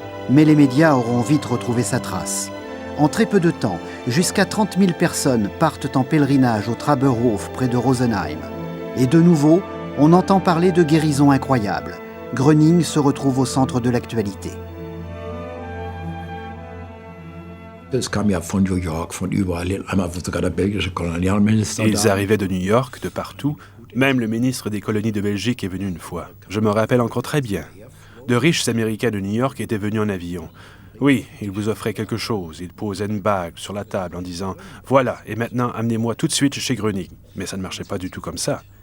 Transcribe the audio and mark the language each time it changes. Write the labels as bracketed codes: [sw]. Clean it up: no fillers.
[fr] Mais les médias auront vite retrouvé sa trace. En très peu de temps, jusqu'à 30 000 personnes partent en pèlerinage au Traberhof près de Rosenheim. Et de nouveau, on entend parler de guérisons incroyables. Gröning se retrouve au centre de l'actualité. [de] Das kam ja von New York, von überall. Einmal sogar der belgische Kolonialminister. [fr] Ils arrivaient de New York, de partout. Même le ministre des colonies de Belgique est venu une fois. Je me rappelle encore très bien. De riches Américains de New York étaient venus en avion. Oui, ils vous offraient quelque chose. Ils posaient une bague sur la table en disant « Voilà, et maintenant, amenez-moi tout de suite chez Gröning. » Mais ça ne marchait pas du tout comme ça.